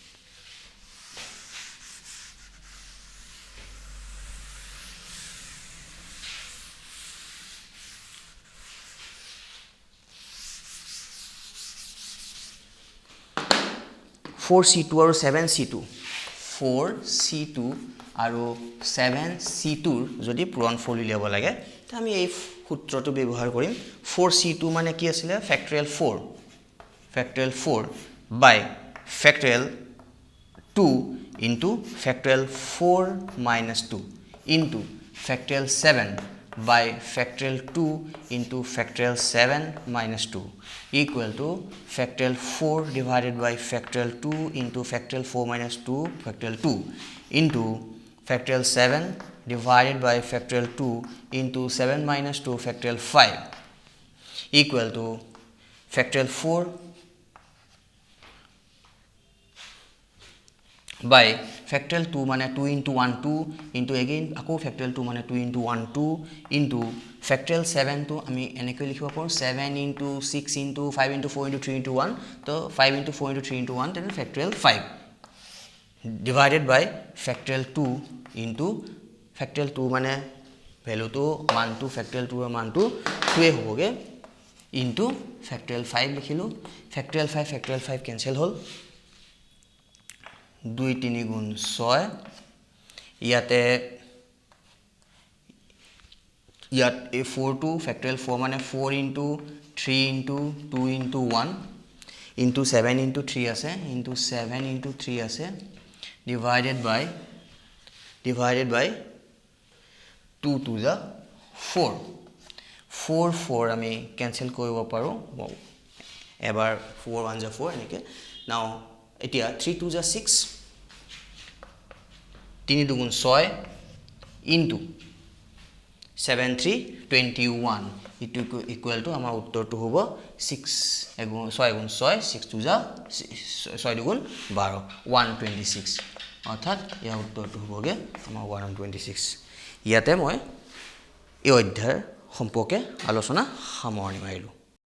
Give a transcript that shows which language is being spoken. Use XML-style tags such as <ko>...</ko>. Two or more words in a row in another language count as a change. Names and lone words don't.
<as>(4c2) আৰু 7c2 4c2 আৰু 7c2 যদি পূৰণফল উলিয়াব লাগে তে আমি এই সূত্ৰটো ব্যৱহাৰ কৰিম 4c2 মানে কি আছিল factorial</as> <en>4 by factorial 2 into factorial 4 minus 2 into factorial 7 by factorial 2 into factorial 7 minus 2 equal to factorial 4 divided by factorial 2 into factorial 4 minus 2 factorial 2 into factorial 7 divided by factorial 2 into 7 minus 2 factorial 5 equal to factorial 4 by ফেক্টৰিয়েল 2 মানে 2 into 1 2 into again</en> <as>আকৌ ফেক্টৰিয়েল 2 মানে 2 into 1 2 into ফেক্টৰিয়েল 7 টো আমি এনেকৈ লিখিব পাৰোঁ 7 into 6 into 5 into 4 into 3 into 1 তো 5 into 4 into 3 into 1 তেনে ফেক্টৰিয়েল 5</as> <en>divided by</en> <as>ফেক্টৰিয়েল 2 into ফেক্টৰিয়েল 2 মানে ভ্যালুটো মানটো ফেক্টৰিয়েল 2 ৰ মানটো 2 এ হ'বগে into ফেক্টৰিয়েল 5 লিখিলো ফেক্টৰিয়েল 5 কেনসেল হ'ল 2 3 গুণ 6 ইয়াতে ইয়াত এই 4 টো ফেক্টৰিয়েল 4 মানে 4 into 3 into 2 into 1 into 7 into 3 আছে into 7 into 3 আছে</as> <en>divided by</en> <as>2</as> <en>to the</en> <as>4 4 4 আমি ক্যান্সেল কৰিব পাৰো এবাৰ 4 1 4 এনেকে নাও এতিয়া 3 2 6 3 2 6 into 7 3 21 ইটো</as> <en>equal to</en> <as>আমাৰ উত্তৰটো হ'ব 6 গুণ 6 গুণ 6 6 2 6 দুগুণ 12 126 অৰ্থাৎ ইয়াৰ উত্তৰটো হ'বগে আমাৰ 126 ইয়াতে মই এই অধ্যায়ৰ সম্পৰ্কে আলোচনা সামৰণি মাৰিলোঁ</as>